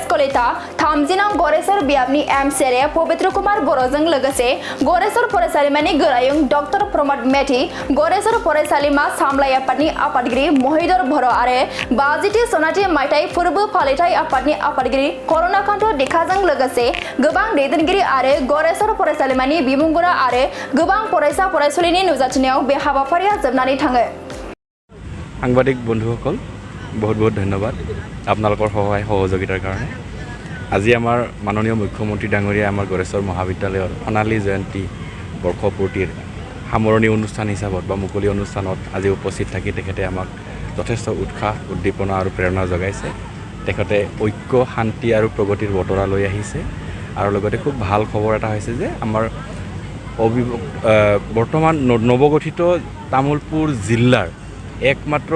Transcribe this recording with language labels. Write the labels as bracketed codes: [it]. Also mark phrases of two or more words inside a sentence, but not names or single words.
[brx] कलिता 30 नं गरेसर बियाबनि एमसिएलए पवित्र कुमार बर'जों लोगोसे गरेसर फरायसालिमानि गोरायुं डक्टर प्रमद मेथि गरेसर फरायसालिमा सामलाय आफादनि आफादगिरि महिदर बर' आरो 50थि सनाथि मायथाइ फोरबो फालिथाय आफादनि आफादगिरि करुणाकान्त दिखाजों लोगोसे गोबां दैदेनगिरि आरो गरेसर फरायसालिमानि बिमुंगोरा आरो गोबां फरायसा फरायसुलिनि नुजाथिनायाव बे हाबाफारिया जोबनानै थाङो [as] সাংবাদিক বন্ধুসকল বহুত বহুত ধন্যবাদ আপোনালোকৰ সহায় সহযোগিতাৰ কাৰণে আজি আমাৰ মাননীয় মুখ্যমন্ত্ৰী ডাঙৰীয়া আমাৰ গৰেশ্বৰ মহাবিদ্যালয়ৰ সোণালী জয়ন্তী বৰ্ষপূৰ্তিৰ সামৰণি অনুষ্ঠান হিচাপত বা মুকলি অনুষ্ঠানত আজি উপস্থিত থাকি তেখেতে আমাক যথেষ্ট উৎসাহ উদ্দীপনা আৰু প্ৰেৰণা যোগাইছে তেখেতে ঐক্য শান্তি আৰু প্ৰগতিৰ বতৰা লৈ আহিছে আৰু লগতে খুব ভাল খবৰ এটা হৈছে যে আমাৰ বৰ্তমান নৱগঠিত তামুলপুৰ জিলাৰ একমাত্ৰ